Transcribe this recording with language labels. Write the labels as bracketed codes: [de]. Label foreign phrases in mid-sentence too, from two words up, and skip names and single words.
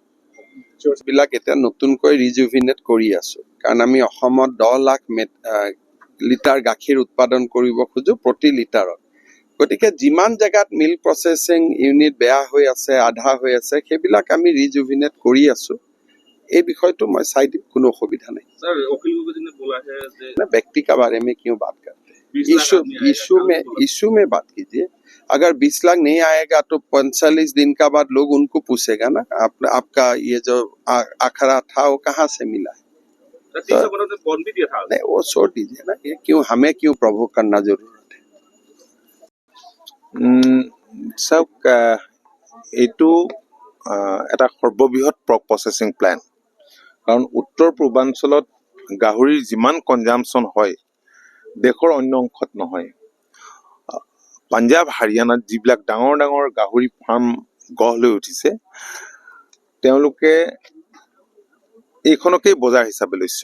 [as] বিলাক এতিয়া নতুনকৈ ৰিজুভিনেট কৰি আছোঁ, কাৰণ আমি অসমত 10 লাখ লিটাৰ গাখীৰ উৎপাদন কৰিব খোজোঁ প্ৰতি লিটাৰত। গতিকে যিমান জেগাত [en] milk processing unit [as] বেয়া হৈ আছে, আধা হৈ আছে, সেইবিলাক আমি ৰিজুভিনেট কৰি আছোঁ। এই বিষয়টো মই চাই দিম, কোনো অসুবিধা নাই। [hi] व्यक्ति का बारे में क्यों बात करते हैं? इशू में बात कीजिए। अगर 20 लाख नहीं आएगा तो 45 दिन का बाद लोग उनको पूछेगा ना, आपका ये जो आखरा था वो कहाँ से मिला है? नहीं, वो छोड़ दीजिए ना, ये क्यों हमें क्यों प्रभोग करना जरूरत है? [as] सब এইটো এটা সৰ্ববৃহৎ [en] pork processing plant. [as] কাৰণ উত্তৰ পূৰ্বাঞ্চলত গাহৰিৰ যিমান কনজামশ্যন হয় দেশৰ অন্য অংশত নহয়। পাঞ্জাৱ, হাৰিয়ানাত যিবিলাক ডাঙৰ ডাঙৰ গাহৰি ফাৰ্ম গঢ় লৈ উঠিছে তেওঁলোকে এইখনকেই বজাৰ হিচাপে লৈছে।